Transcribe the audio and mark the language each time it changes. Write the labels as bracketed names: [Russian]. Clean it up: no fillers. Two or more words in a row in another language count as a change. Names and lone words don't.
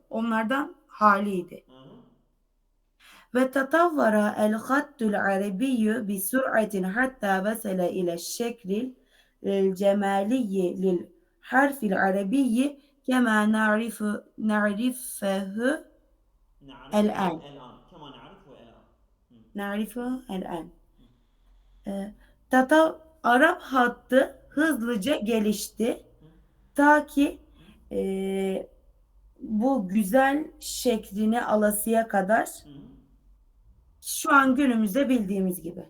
[Turkish] Onlardan haliydi. Hı hı. [Arabic] وتطور الخط العربي بسرعة حتى وصل إلى الشكل الجمالي للحرف العربي كما نعرفه نعرفه el-an. الآن كما نعرفه الآن. Hı. نعرفه الآن. Hı. [Turkish] Arap hattı hızlıca gelişti. Hı. Ta ki Hı. e, bu güzel şeklini alasıya kadar Hı. şu an günümüzde bildiğimiz gibi.